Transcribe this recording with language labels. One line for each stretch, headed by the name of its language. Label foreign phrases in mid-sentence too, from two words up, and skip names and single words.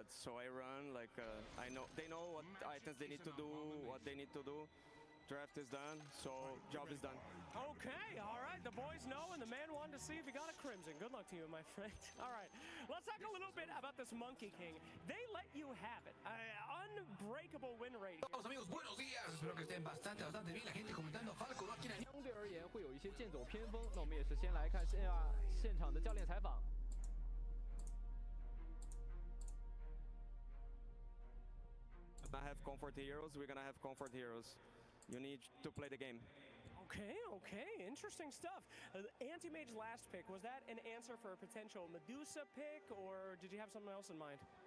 English: So I run like I know they know what items they need to do, what they need to do. Draft is done, so job is done. Okay, all right. The boys know, and the man wanted to see if he got a crimson. Good luck to you, my friend. All right, let's talk a little bit about this Monkey King. They let you have it. Unbreakable win rate.
Spanish: Amigos, buenos días. Espero que estén bastante bien. La gente comentando Falco
Chinese: 相对而言会有一些剑走偏锋。那我们也是先来看现场的教练采访。
English: I have comfort heroes. We're gonna have comfort heroes. You need to play the game. Okay, interesting stuff. Anti-Mage last pick, was that an answer for a potential Medusa pick, or did you have something else in mind?